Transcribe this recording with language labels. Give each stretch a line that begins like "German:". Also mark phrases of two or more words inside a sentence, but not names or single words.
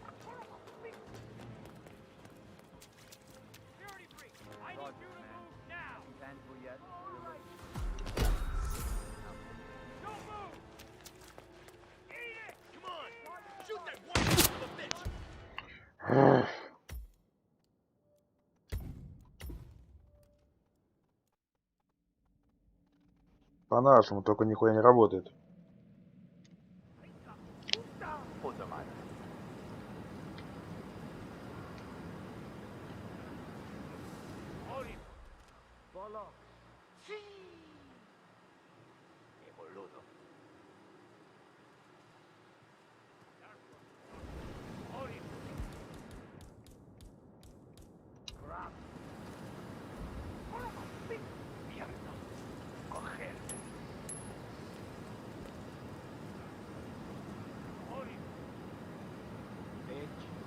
English: Security breach! I need you to move now! Tangible yet? Don't move! Eat it! Come on! Shoot that one son of a bitch!
Russian: По-нашему, только нихуя не работает.
Spanish: Puta madre. Bolo! Qué boludo.
English: Grab!
Spanish: Mierda. Coger.
English: Bitch!